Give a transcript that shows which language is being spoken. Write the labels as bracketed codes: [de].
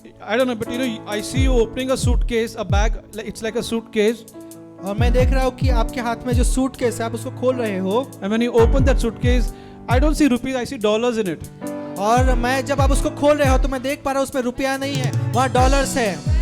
[en] I don't know, but I see you opening a suitcase, a bag. It's like a suitcase. [hi] और मैं देख रहा हूँ कि आपके हाथ में जो सूटकेस है, आप उसको खोल रहे हो। [en] And when you open that suitcase, I don't see rupees, I see dollars in it. [hi] और मैं जब आप उसको खोल रहे हो तो मैं देख पा रहा हूँ उसमें रुपया नहीं है, वहाँ डॉलर्स है।